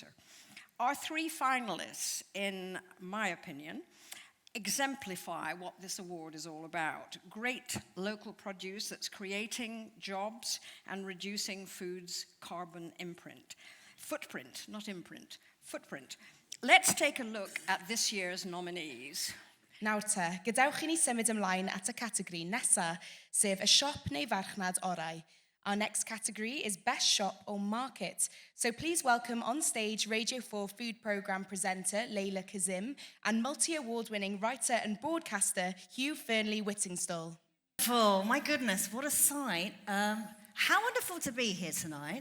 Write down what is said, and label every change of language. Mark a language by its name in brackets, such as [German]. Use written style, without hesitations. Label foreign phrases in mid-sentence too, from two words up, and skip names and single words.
[English] Our three finalists, in my opinion, exemplify what this award is all about. Great local produce that's creating jobs and reducing food's carbon imprint. Footprint, not imprint, footprint. Let's take a look at this year's nominees. [Welsh] Nawr te, gadewch i ni symud ymlaen at y categori nesa, sef y siop neu farchnad orau. [English] Our next category is Best Shop or Market. So please welcome on stage Radio 4 food programme presenter Leila Kazim and multi-award-winning writer and broadcaster Hugh Fearnley-Whittingstall. Oh, my goodness, what a sight. How wonderful to be here tonight.